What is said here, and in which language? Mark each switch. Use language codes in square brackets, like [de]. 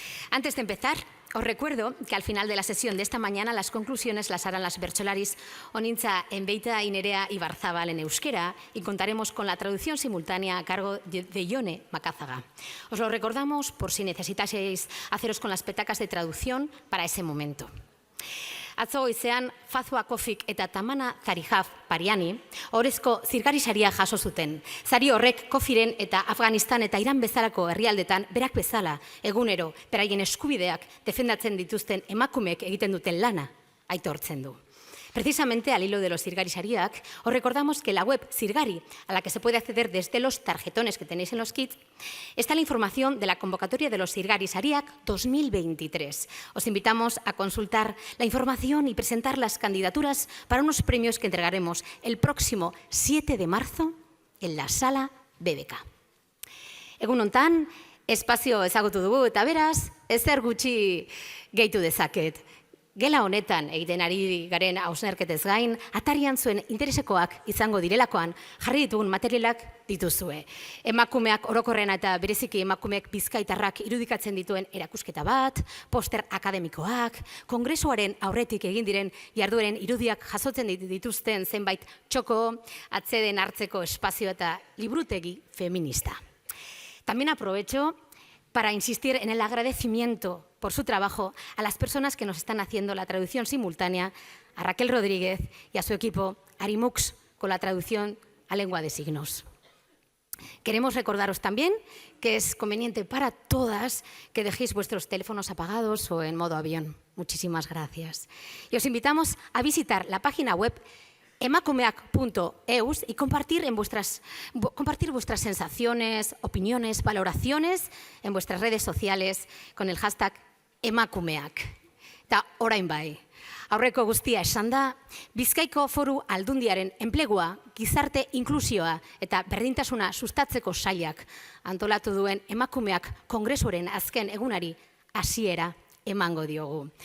[es] Antes de empezar, os recuerdo que al final de la sesión de esta mañana las conclusiones las harán las bertsolaris Onintza Enbeita y Nerea Ibarzabal en euskera y contaremos con la traducción simultánea a cargo de Ione Macazaga. Os lo recordamos por si necesitaseis haceros con las petacas de traducción para ese momento. [eu] Atzo goizean Fazua Kofik eta Tamana Zarijaf Pariani orezko zirgari saria jaso zuten. Sari horrek Kofiren eta Afganistan eta Iran bezalako herrialdetan berak bezala egunero beraien eskubideak defendatzen dituzten emakumeek egiten duten lana aitortzen du. [es] Precisamente al hilo de los Zirgari Sariak, os recordamos que en la web Zirgari, a la que se puede acceder desde los tarjetones que tenéis en los kits, está la información de la convocatoria de los Zirgari Sariak 2023. Os invitamos a consultar la información y presentar las candidaturas para unos premios que entregaremos el próximo 7 de marzo en la Sala BBK. [eu] Egun hontan, espazio ezagutu dugu eta beraz, ezer gutxi gehitu dezaket. Gela honetan egiten ari garen hausnarketez gain, atarian zuen interesekoak izango direlakoan jarri ditugun materialak dituzue. Emakumeak orokorrena eta bereziki emakumeak bizkaitarrak irudikatzen dituen erakusketa bat, poster akademikoak, kongresuaren aurretik egin diren jardueren irudiak jasotzen dituzten zenbait txoko, atseden hartzeko espazio eta liburutegi feminista. [es] También aprovecho para insistir en el agradecimiento por su trabajo a las personas que nos están haciendo la traducción simultánea, a Raquel Rodríguez y a su equipo Arimux con la traducción a lengua de signos. Queremos recordaros también que es conveniente para todas que dejéis vuestros teléfonos apagados o en modo avión. Muchísimas gracias. Y os invitamos a visitar la página web emakumeak.eus y compartir vuestras sensaciones, opiniones, valoraciones en vuestras redes sociales con el hashtag emakumeak. [eu] Eta orain bai, aurreko guztia esan da, Bizkaiko Foru Aldundiaren enplegua, gizarte inklusioa eta berdintasuna sustatzeko sailak antolatu duen emakumeak kongresuaren azken egunari hasiera emango diogu.